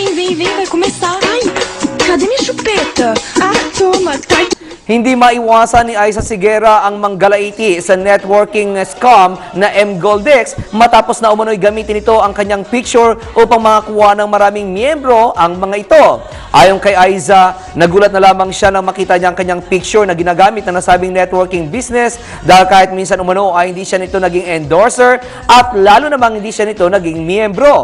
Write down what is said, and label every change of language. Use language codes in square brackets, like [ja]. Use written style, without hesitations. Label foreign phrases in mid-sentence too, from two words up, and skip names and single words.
[pt] vem, vai começar. Ai, cadê minha chupeta? Ah, toma, tá. [tl] Hindi maiwasan ni Aiza Sigera ang manggalaiti sa networking scam na mGoldex matapos na umano'y gamitin ito ang kanyang picture upang makakuha ng maraming miyembro ang mga ito. Ayon kay Aiza, nagulat na lamang siya nang makita niya ang kanyang picture na ginagamit ng nasabing networking business dahil kahit minsan umano ay hindi siya nito naging endorser at lalo namang hindi siya nito naging miyembro.